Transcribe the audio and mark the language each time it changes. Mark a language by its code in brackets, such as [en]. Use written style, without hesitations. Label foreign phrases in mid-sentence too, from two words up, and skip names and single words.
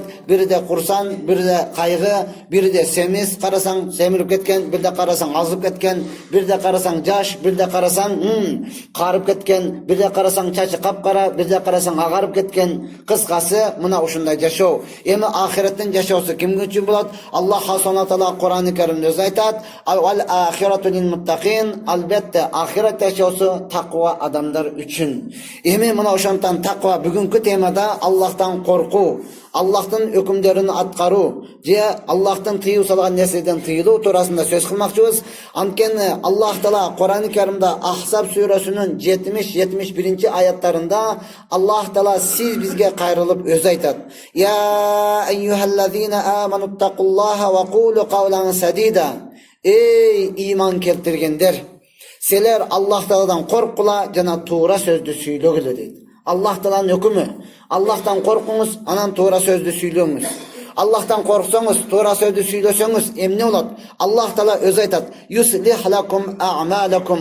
[ky] Бирде курсан, бирде кайгы, бирде семиз, карасаң семирип кеткен, бирде карасаң азып кеткен, бирде карасаң жаш, бирде карасаң карып кеткен, бирде карасаң чачы капкара, бирде карасаң агарып кеткен. Кыскасы мына ушундай жашоо. Эми ахиреттин жашоосу кимге үчүн болот? Аллах Субхана Таала Кур'ан-ы Каримде өзү айтат: [ar] "الآخرة للمتقين." [ky] Албетте ахирет жашоосу таква адамдар үчүн. Эми мына ошондон таква бүгүнкү темада Аллахтан коркуу, Аллахтын өкүмдөрүн аткаруу же Аллахтын тыюу салган нерседен тыйылуу туурасында сөз кылмакчыбыз. Анткени Аллах Таала Кур'ан-ы Каримде Ахзаб сүрөсүнүн 70-71 аяттарында Аллах Таала сиз бизге кайрылып өзү айтат: [ar] "يا أيها الذين آمنوا اتقوا الله وقولوا قولا سديدا." [ky] Эй иман келтиргендер, силер Аллах Тааладан коркула жана туура сөздү сүйлөгүлө дейт. Аллах Тааланын өкүмү. Аллахтан коркуңуз, анан туура сөздү сүйлөңүз. Аллахтан корксоңуз, туура сөздү сүйлөсөңүз, эмне болот? Аллах Таала өзү айтат: [ar] "يصلح لكم أعمالكم."